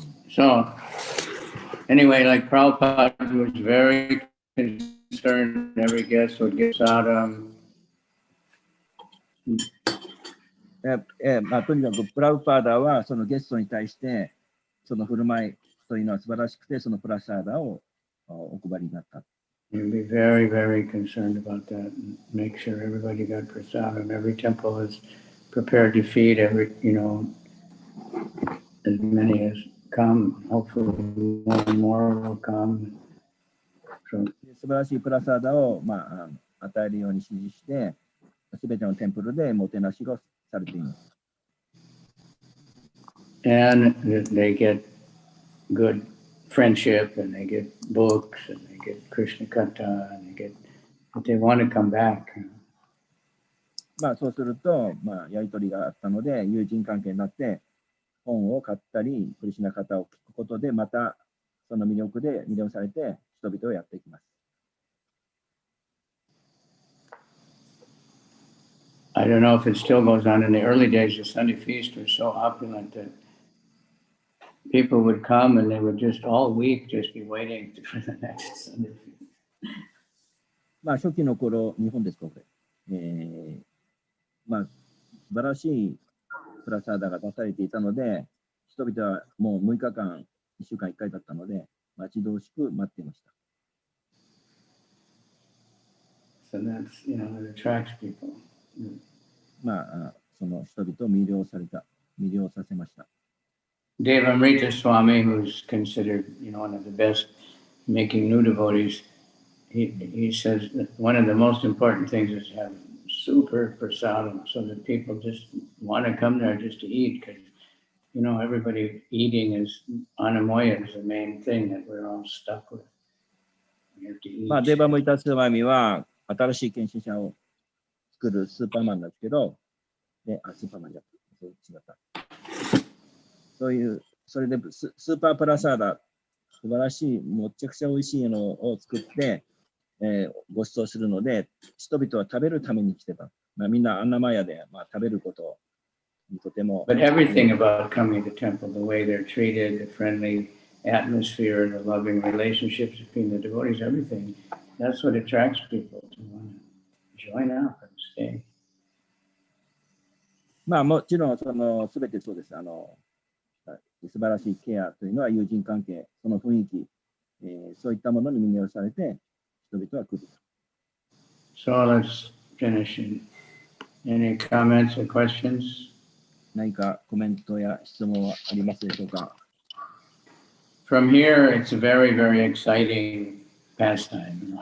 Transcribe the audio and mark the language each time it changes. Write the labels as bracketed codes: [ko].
[en] So anyway, like Prabhupada was very concerned every guest would get sadam. [ja] とにかくプラウパーダはそのゲストに対してその振る舞いというのは素晴らしくて、そのプラサーダをお配りになった。 [en] You'd be very, very concerned about that and make sure everybody got prasadam. Every temple is prepared to feed every, as many as come. Hopefully more and more will come. So, [ja] 素晴らしいプラサーダを、与えるように指示して、すべてのテンプルでもてなしがされています。 [en] and they get good friendship and they get books and they get Krishna Katha and they want to come back. [ja] そうすると、やりとりがあったので、友人関係になって、本を買ったり、クリシュナカタを聞くことで、またその魅力で魅了されて、人々をやっていきます。 [en] I don't know if it still goes on. In the early days, the Sunday feast was so opulent that people would come and they would just all week just be waiting for the next Sunday feast. [ja] 初期の頃、日本ですか、これ。素晴らしいプラサーダが出されていたので、人々はもう6日間、1週間1回だったので、待ち遠しく待っていました。 [en] So that's, you know, it attracts people. [ja] まあ、その人々を魅了させました。 [en] Devamrita Swami, who's considered, you know, one of the best making new devotees, he says that one of the most important things is to have super prasadam so that people just want to come there just to eat, because, you know, everybody eating is anamoya is the main thing that we're all stuck with. We have to eat. [ja] まあ、デーバムイタスワミは新しい献身者を作るスーパーマンなんですけど、スーパーマンじゃ違った。そういう、それでスーパープラサーダ、素晴らしい、もっちゃくちゃ美味しいのを作って、ご馳走するので、人々は食べるために来てた。まあ、みんなアンナマヤで、まあ、食べることにとても。 [en] But everything about coming to the temple, the way they're treated, the friendly atmosphere, the loving relationships between the devotees, everything, that's what attracts people to want to join up and stay. [ja] まあ、もちろん、すべてそうです。素晴らしいケアというのは友人関係、その雰囲気、そういったものに魅了されて、人々は来る。 [en] So let's finish. Any comments or questions? [ja] 何かコメントや質問はありますでしょうか？ [en] From here, it's a very, very exciting pastime.